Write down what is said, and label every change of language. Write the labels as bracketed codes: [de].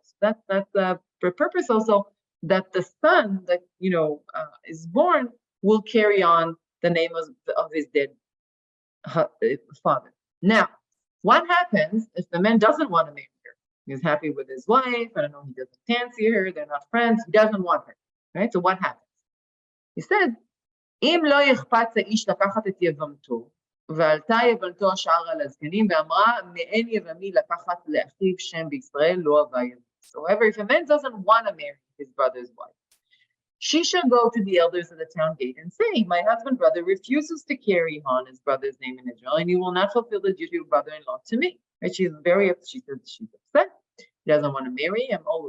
[en] So that's the purpose also, that the son that is born will carry on the name of his dead father. Now, what happens if the man doesn't want to marry her? He's happy with his wife. I don't know. He doesn't fancy her. They're not friends. He doesn't want her, right? So what happens? [he] He said, אם לא יחפץ האיש לקחת את יבמתו, ועלתה יבמתו השער על הזקנים, ואמרה, מאין יבמי לקחת לאחיו שם בישראל, לא אהבה יבמי. [en] So however, if a man doesn't want to marry his brother's wife, she shall go to the elders of the town gate and say, my husband brother refuses to carry on his brother's name in Israel, and he will not fulfill the duty of brother-in-law to me. Right? She said she's upset. He doesn't want to marry him.